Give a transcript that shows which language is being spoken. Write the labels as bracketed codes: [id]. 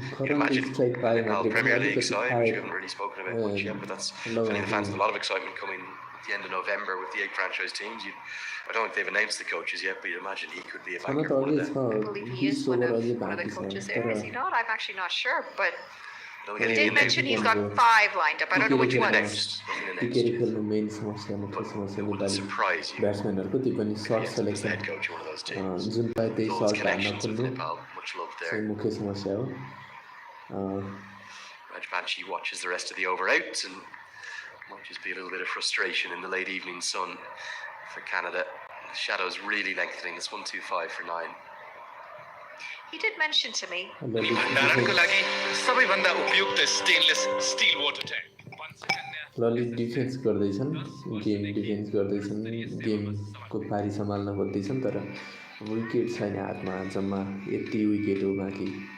[en] You can imagine the Nepal Premier League side, which we haven't really spoken about much yet, but that's filling the fans with a lot of excitement coming at the end of November with the 8 franchise teams. I don't think they've announced the coaches yet, but you'd imagine he could be a banker for one of them. I believe he is one of the coaches there. Is he not? I'm actually not sure, but he did mention he's got 5 lined up. I don't know which ones. [ne] टिकेर खेल्नु main समस्या मुख्य समस्या नेपाली ब्याट्सम्यानहरूको त्यो पनि short selection जुन पाए त्यही short हान्न खोज्नु चाहिँ मुख्य समस्या हो [en] Rajbanshi watches the rest of the over out and might just be a little bit of frustration in the late evening sun for Canada. The shadow's really lengthening. It's 1-2-5 for 9. He did mention to me. [ne] भण्डारणको लागि सबैभन्दा उपयुक्त stainless steel water tank ललित defence गर्दैछन् गेमको पारी सम्हाल्न खोज्दैछन् तर wicket छैन हातमा जम्मा यति विकेट हो बाँकी